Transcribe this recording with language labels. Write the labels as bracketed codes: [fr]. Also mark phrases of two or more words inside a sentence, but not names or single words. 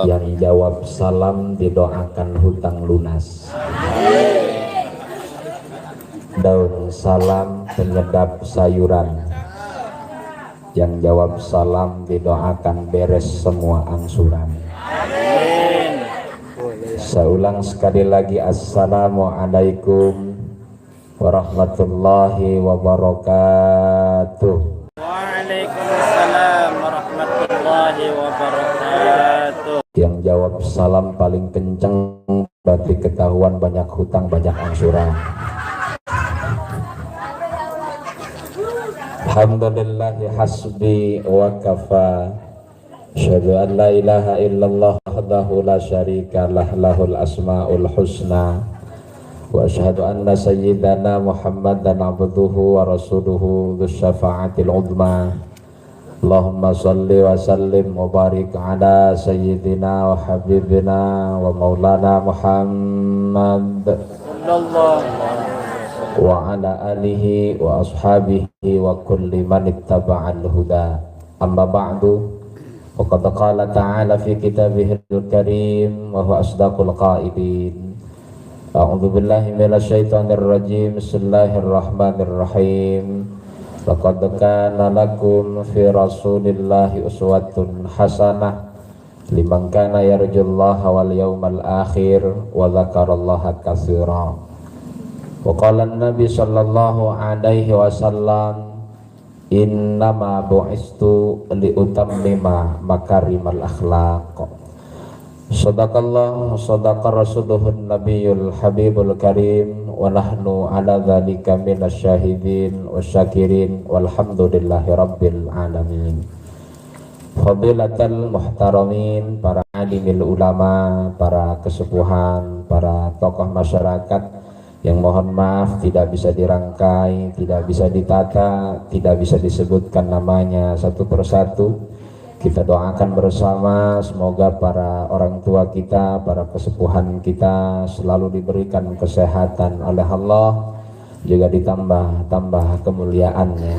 [id] Yang jawab salam didoakan hutang lunas. Daun salam penyedap sayuran. Yang jawab salam didoakan beres semua angsuran. Saya ulang sekali lagi, [ar] السلام عليكم ورحمة الله وبركاته. وعليكم السلام ورحمة الله وبركاته. [id] Yang jawab salam paling kenceng berarti ketahuan banyak hutang banyak angsuran. [ar] الحمد لله حسبي وكفى. أشهد أن لا إله إلا الله وحده لا شريك له له الأسماء الحسنى وأشهد أن سيدنا محمدا عبده ورسوله ذو الشفاعة العظمى. اللهم صل وسلم وبارك على سيدنا وحبيبنا ومولانا محمد وعلى آله وأصحابه وكل من اتبع الهدى. أما بعد. وقد قال تعالى في كتابه الكريم وهو أصدق القائلين. أعوذ بالله من الشيطان الرجيم. بسم الله الرحمن الرحيم. لقد كان لكم في رسول الله أسوة حسنة لمن كان يرجو الله واليوم الآخر وذكر الله كثيرا. وقال النبي صلى الله عليه وسلم إنما بعثت لأتمم مكارم الأخلاق. صدق الله صدق رسوله النبي الحبيب الكريم ونحن على ذلك من الشاهدين والشاكرين والحمد لله رب العالمين. فضيلة المحترمين, [id] para alimil ulama, para kesepuhan, para tokoh masyarakat yang mohon maaf tidak bisa dirangkai, tidak bisa ditata, tidak bisa disebutkan namanya satu persatu. Kita doakan bersama semoga para orang tua kita, para kesepuhan kita selalu diberikan kesehatan oleh Allah, juga ditambah kemuliaannya.